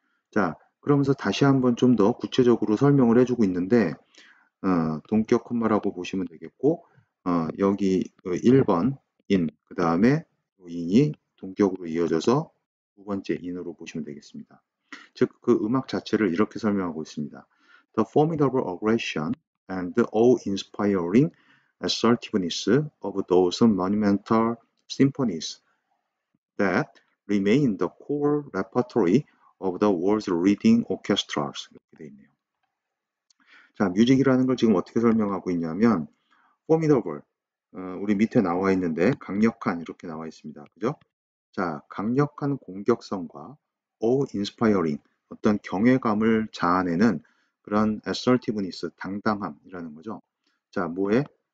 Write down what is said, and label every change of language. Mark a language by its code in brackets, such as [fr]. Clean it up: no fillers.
[ko] 자, 그러면서 다시 한번 좀 더 구체적으로 설명을 해주고 있는데, 동격 콤마라고 보시면 되겠고, 여기 1번 인, 그 다음에 인이 동격으로 이어져서 두 번째 인으로 보시면 되겠습니다. 즉, 그 음악 자체를 이렇게 설명하고 있습니다. [en] The formidable aggression and the awe-inspiring assertiveness of those monumental symphonies that remain the core repertory of the world's leading orchestras. [ko] 이렇게 돼 있네요. 자, 뮤직이라는 걸 지금 어떻게 설명하고 있냐면 formidable, 우리 밑에 나와 있는데 강력한 이렇게 나와 있습니다. 그죠? 자, 강력한 공격성과 awe-inspiring, 어떤 경외감을 자아내는 그런 assertiveness, 당당함이라는 거죠. 자, 뭐에?